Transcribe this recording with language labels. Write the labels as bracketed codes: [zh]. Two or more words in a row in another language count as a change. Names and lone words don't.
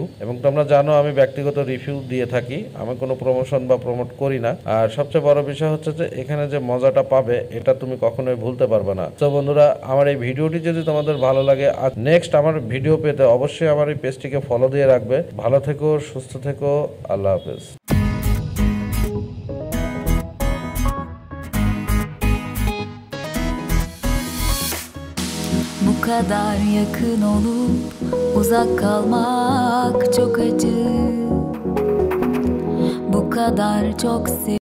[bn] এবং তোমরা জানো আমি ব্যক্তিগত রিভিউ দিয়ে থাকি, আমি কোনো প্রমোশন বা প্রমোট করি না। আর সবচেয়ে বড় বিষয় হচ্ছে যে এখানে যে মজাটা পাবে, এটা তুমি কখনোই ভুলতে পারবে না। তো বন্ধুরা, আমার এই ভিডিওটি যদি তোমাদের ভালো লাগে, আর নেক্সট আমার ভিডিও পেতে অবশ্যই আমার এই পেজটিকে ফলো দিয়ে রাখবে। ভালো থেকো, সুস্থ থেকো, আল্লাহ হাফেজ। [tr] Bu kadar yakın olup uzak kalmak çok acı. Bu kadar çok